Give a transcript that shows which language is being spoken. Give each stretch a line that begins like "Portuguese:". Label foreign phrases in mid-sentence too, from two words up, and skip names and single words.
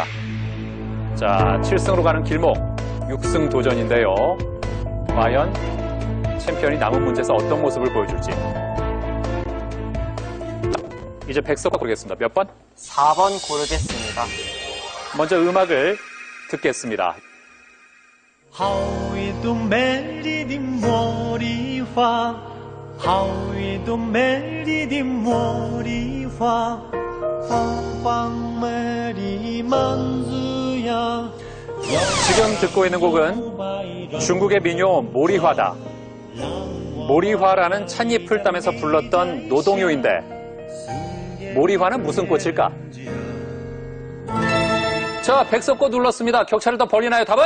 Korean: 자, 7승으로 가는 길목, 6승 도전인데요. 과연 챔피언이 남은 문제에서 어떤 모습을 보여줄지. 이제 백석고 고르겠습니다. 몇 번? 4번 고르겠습니다. 먼저 음악을 듣겠습니다.
Chinese: 好一朵美丽的茉莉花，好一朵美丽的茉莉花，芳芳美丽满枝桠。
Korean: 지금 듣고 있는 곡은 중국의 민요 모리화다. 모리화라는 찻잎을 따면서 불렀던 노동요인데 모리화는 무슨 꽃일까? 자, 백석고 눌렀습니다. 격차를 더 벌리나요? 답은?